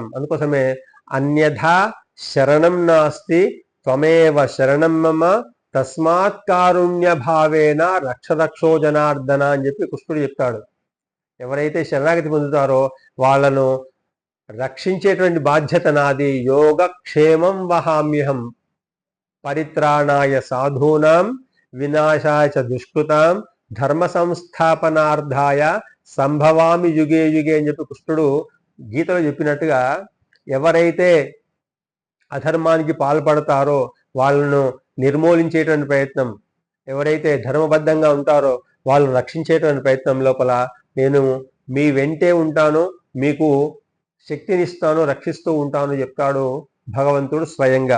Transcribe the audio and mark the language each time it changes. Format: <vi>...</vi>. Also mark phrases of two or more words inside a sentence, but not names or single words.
<te>అందుకోసమే</te> <sa>అన్యథా శరణం నాస్తి త్వమేవ శరణం మమ తస్మాత్ కారుణ్య భావేన రక్షరక్షో జనార్దన</sa> <te>అని చెప్పి కృష్ణుడు చెప్తాడు. ఎవరైతే శరణాగతి పొందుతారో వాళ్ళను రక్షించేటువంటి బాధ్యత నాది.</te> <sa>యోగక్షేమం వహామ్యహం పరిత్రాణాయ సాధూనాం వినాశాయ చ దుష్కృతాం ధర్మ సంస్థాపనార్థాయ సంభవామి యుగే యుగే</sa> <te>అని చెప్పి కృష్ణుడు గీతలో చెప్పినట్టుగా ఎవరైతే అధర్మానికి పాల్పడతారో వాళ్ళను నిర్మూలించేటువంటి ప్రయత్నం, ఎవరైతే ధర్మబద్ధంగా ఉంటారో వాళ్ళను రక్షించేటువంటి ప్రయత్నం లోపల నేను మీ వెంటే ఉంటాను, మీకు శక్తినిస్తాను, రక్షిస్తూ ఉంటాను చెప్తాడు భగవంతుడు స్వయంగా.</te>